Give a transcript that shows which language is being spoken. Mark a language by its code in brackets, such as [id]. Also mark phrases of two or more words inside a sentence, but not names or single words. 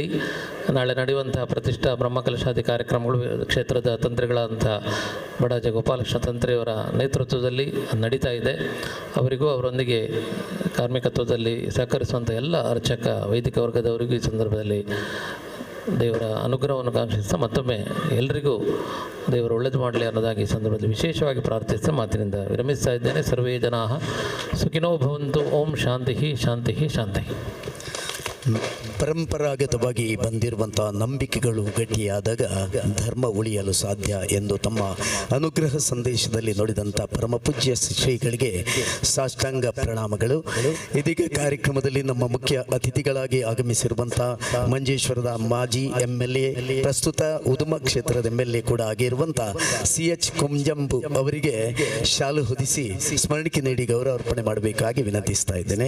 [kn] ನಾಳೆ ನಡೆಯುವಂತಹ ಪ್ರತಿಷ್ಠಾ ಬ್ರಹ್ಮಕಲಶಾದಿ ಕಾರ್ಯಕ್ರಮಗಳು ಕ್ಷೇತ್ರದ ತಂತ್ರಿಗಳಾದಂಥ ಬಡಾಜ ಗೋಪಾಲಕೃಷ್ಣ ತಂತ್ರಿಯವರ ನೇತೃತ್ವದಲ್ಲಿ ನಡೀತಾ ಇದೆ. ಅವರಿಗೂ ಅವರೊಂದಿಗೆ ಕಾರ್ಮಿಕತ್ವದಲ್ಲಿ ಸಹಕರಿಸುವಂಥ ಎಲ್ಲ ಅರ್ಚಕ ವೈದಿಕ ವರ್ಗದವರಿಗೂ ಈ ಸಂದರ್ಭದಲ್ಲಿ ದೇವರ ಅನುಗ್ರಹವನ್ನು ಕಾಂಕ್ಷಿಸ್ತಾ ಮತ್ತೊಮ್ಮೆ ಎಲ್ಲರಿಗೂ ದೇವರು ಒಳ್ಳೆಯದು ಮಾಡಲಿ ಅನ್ನೋದಾಗಿ ಈ ಸಂದರ್ಭದಲ್ಲಿ ವಿಶೇಷವಾಗಿ ಪ್ರಾರ್ಥಿಸ್ತಾ ಮಾತಿನಿಂದ ವಿರಮಿಸ್ತಾ ಇದ್ದೇನೆ. [sa] ಸರ್ವೇ ಜನಾಃ ಸುಖಿನೋ ಭವಂತು. ಓಂ ಶಾಂತಿ ಶಾಂತಿ ಶಾಂತಿ. [kn] ಪರಂಪರಾಗತವಾಗಿ ಬಂದಿರುವಂಥ ನಂಬಿಕೆಗಳು ಗಟ್ಟಿಯಾದಾಗ ಧರ್ಮ ಉಳಿಯಲು ಸಾಧ್ಯ ಎಂದು ತಮ್ಮ ಅನುಗ್ರಹ ಸಂದೇಶದಲ್ಲಿ ನುಡಿದಂಥ ಪರಮಪೂಜ್ಯ ಶ್ರೀಗಳಿಗೆ ಸಾಷ್ಟಾಂಗ ಪ್ರಣಾಮಗಳು. ಇದೀಗ ಕಾರ್ಯಕ್ರಮದಲ್ಲಿ ನಮ್ಮ ಮುಖ್ಯ ಅತಿಥಿಗಳಾಗಿ ಆಗಮಿಸಿರುವಂಥ ಮಂಜೇಶ್ವರದ ಮಾಜಿ MLA, ಪ್ರಸ್ತುತ ಉದುಮ ಕ್ಷೇತ್ರದ MLA ಕೂಡ ಆಗಿರುವಂಥ CH ಕುಂಜಂಬು ಅವರಿಗೆ ಶಾಲು ಹೊದಿಸಿ ಸ್ಮರಣಿಕೆ ನೀಡಿ ಗೌರವ ಅರ್ಪಣೆ ಮಾಡಬೇಕಾಗಿ ವಿನಂತಿಸ್ತಾ ಇದ್ದೇನೆ.